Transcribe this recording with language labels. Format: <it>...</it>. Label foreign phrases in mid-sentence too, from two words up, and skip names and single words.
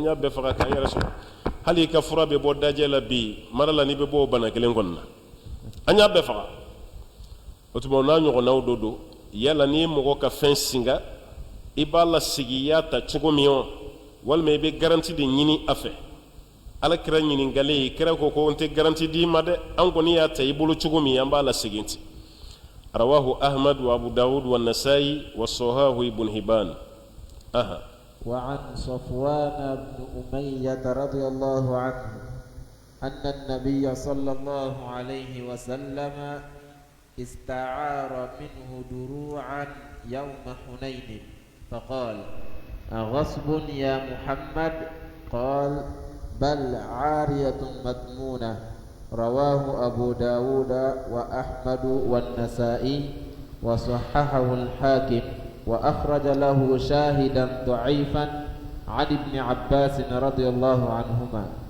<bm>y'a bɛɛ faga k'an yɛrɛ sɔrɔ hali i ka fura bɛ bɔ dajɛ la bi mara la n'i bɛ bɔ o bana kelen kɔni na an y'a bɛɛ faga o tuma n'a ɲɔgɔnnaw dɔ don yala n'i ye mɔgɔ ka fɛn singa i b'a lasigi i y'a ta cogo min wa walima i bɛ garanti de ɲini a fɛ Alakira ɲininkali kira ko ko n tɛ garanti d'i ma dɛ an kɔni y'a ta i bolo cogo min an b'a lasegin ten</bm> <ar>رواه أحمد و أبو داود و نسائي و صححه ابن حبان وعن صفوان بن أمية رضي الله عنه أن النبي صلى الله عليه وسلم استعار منه دروعا يوم حنين فقال أغصب يا محمد قال بل عارية مضمونة رواه أبو داود وأحمد والنسائي وصححه الحاكم وأخرج له شاهدا ضعيفا عن ابن عباس رضي الله عنهما</ar>